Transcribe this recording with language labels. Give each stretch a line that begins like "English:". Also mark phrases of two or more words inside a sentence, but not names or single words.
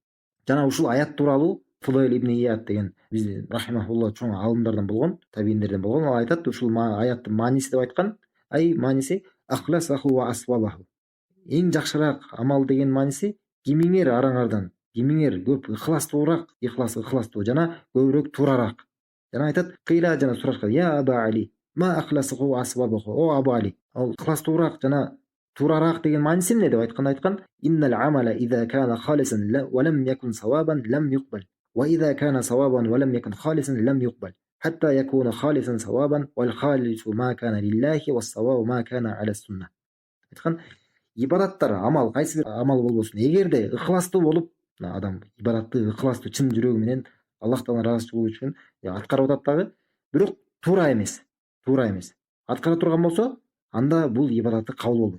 Kyrgyz: Жана ушул аят тууралуу Фудойл ибн Ияд деген биздин рахимахулла чоң алымдардан болгон, табииндерден болгон, ал айтат, ушул аяттын мааниси деп айткан, мааниси
Arabic: أخلصه وأصوبه.
Kyrgyz: Эң жакшыраак амал деген мааниси кимиңер араңардан, кимиңер көп ыхластуу жана көбүрөөк туурарак. Жана айтат, кыйла жана сурашкан:
Arabic: "يا أبا علي، ما أخلصه وأصوبه?"
Kyrgyz: О Абу Али, ал ыхластуураак жана туурарак деген мааниси эмне деп айткан:
Arabic: "إن العمل إذا كان خالصا ولم يكن صوابا لم يقبل. وإذا كان صوابا ولم يكن خالصا لم يقبل. حتى يكون خالصا صوابا والخالص ما كان لله والصواب ما كان على السنة."
Kyrgyz: Айткан, ибадаттар, амал, кайсы бир амал болбосун, эгерде ыхластуу болуп, адам ибадатты ыхластуу чын жүрөгү менен Аллах тааланын ыраазычылыгы үчүн аткарып атат дагы, бирок туура эмес. Аткара турган болсо, анда бул ибадаты кабыл болбойт.